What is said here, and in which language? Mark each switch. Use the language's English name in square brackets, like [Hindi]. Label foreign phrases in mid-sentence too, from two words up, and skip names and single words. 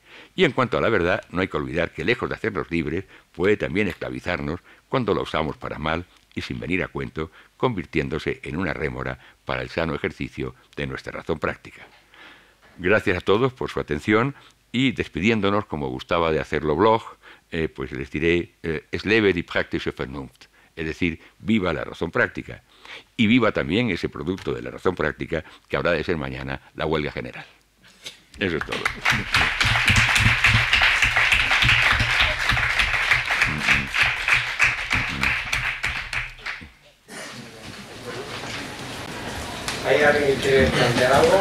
[Spanish] Y en cuanto a la verdad, no hay que olvidar que, lejos de hacernos libres, puede también esclavizarnos cuando la usamos para mal y sin venir a cuento, convirtiéndose en una rémora para el sano ejercicio de nuestra razón práctica. Gracias a todos por su atención y despidiéndonos, como gustaba de hacerlo Bloch, pues les diré, [German] es lebe die praktische Vernunft, [Spanish] es decir, viva la razón práctica y viva también ese producto de la razón práctica que habrá de ser mañana la huelga general. Eso es todo. ¿Hay alguien que quiere plantear algo?